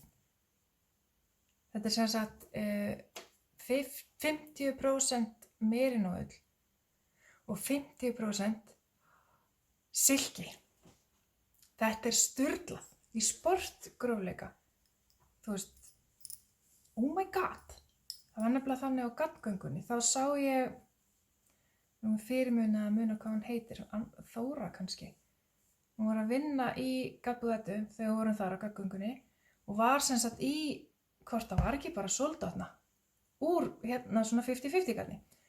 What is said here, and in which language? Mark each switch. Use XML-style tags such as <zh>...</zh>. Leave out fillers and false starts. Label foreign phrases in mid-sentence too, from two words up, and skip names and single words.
<is>Þetta er sem sagt 50% merinóull og 50% silki. Þetta er sturlað í sportgrófleika. Þú veist,</is> <en>oh my god.</en> <is>Það var nefnilega þannig á gaddgöngunni. Þá sá ég, fyrirmuna að muna hvað hún heitir, Þóra kannski. Hún var að vinna í Gaddbúð Eddu þegar við vorum þar á gaddgöngunni og var sem sagt í, hvort það var ekki bara soldátna, úr svona 50-50 garni.</is>